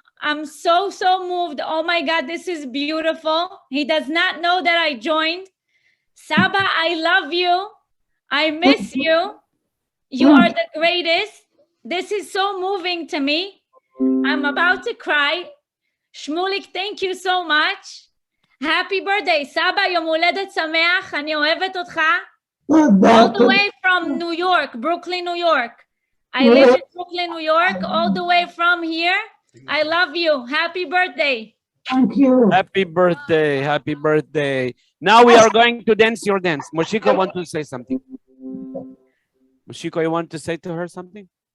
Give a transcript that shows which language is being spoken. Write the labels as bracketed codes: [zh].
[en] I'm so moved. Oh my God, this is beautiful. He does not know that I joined. Saba, I love you. I miss you. You are the greatest. This is so moving to me. I'm about to cry. Shmulik, thank you so much. Happy birthday, Saba, [he] יום הולדת שמח, אני אוהבת אותך. [en] All the way from New York, Brooklyn, New York. I live in Brooklyn, New York, all the way from here. I love you. Happy birthday. Thank you. Happy birthday. Happy birthday. Now we are going to dance your dance. Moshiko want to say something. Moshiko, you want to say to her something?